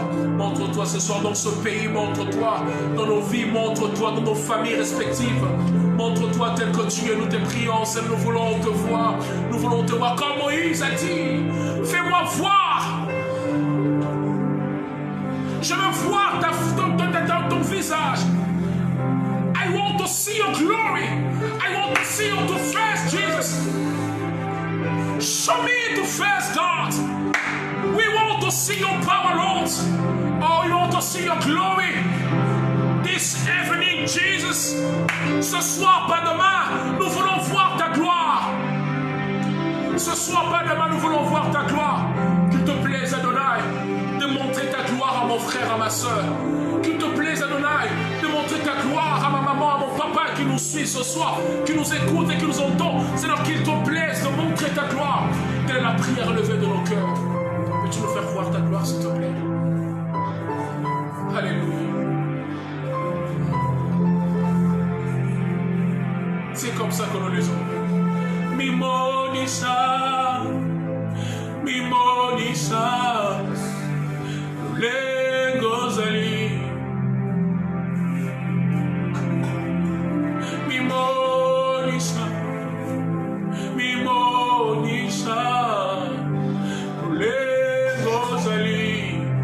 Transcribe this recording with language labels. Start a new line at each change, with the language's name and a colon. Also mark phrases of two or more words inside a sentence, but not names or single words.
French: Montre-toi ce soir dans ce pays. Montre-toi dans nos vies. Montre-toi dans nos familles respectives. Montre-toi tel que tu es. Nous te prions, Seigneur. Nous voulons te voir. Nous voulons te voir comme Moïse a dit. Fais-moi voir. Je veux voir ton visage.
English: I want to see your glory. I want to see your face, Jesus. Show me your face, God. We want to see your power, Lord. Oh, we want to see your glory. This evening, Jesus.
French: Ce soir, pas demain, nous voulons voir ta gloire. Ce soir, pas demain, nous voulons voir ta gloire. Qu'il te plaise, Adonai, de montrer ta gloire à mon frère, à ma soeur. Qu'il te plaise, Adonai, de montrer ta gloire à ma maman, à mon papa qui nous suit ce soir, qui nous écoute et qui nous entend. Seigneur, qu'il te plaise de montrer ta gloire. Telle est la prière élevée de nos cœurs. Peux-tu nous faire voir ta gloire, s'il te plaît? Alléluia. C'est comme ça que nous lisons.
Lingala: Mimonisa, Mimonisa, les Gozali. Mimonisa, Mimonisa, les Gozali.